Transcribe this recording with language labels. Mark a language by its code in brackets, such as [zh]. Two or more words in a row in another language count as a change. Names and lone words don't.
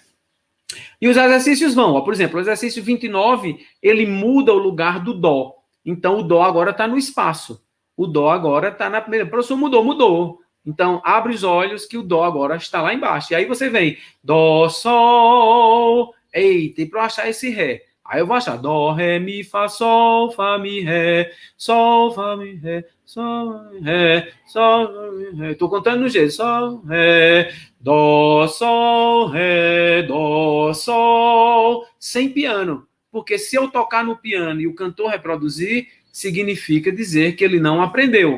[pt] E os exercícios vão, por exemplo, o exercício 29, ele muda o lugar do dó. Então, o dó agora está no espaço. O dó agora está na primeira. O professor mudou. Então, abre os olhos que o dó agora está lá embaixo. E aí você vem, dó, sol. Eita, e para eu achar esse ré? Aí eu vou achar dó, ré, mi, fá, mi, ré, sol, fá, mi, ré, sol, ré, sol, ré. Estou contando no jeito, sol, ré, dó, sol, sem piano. Porque se eu tocar no piano e o cantor reproduzir, significa dizer que ele não aprendeu.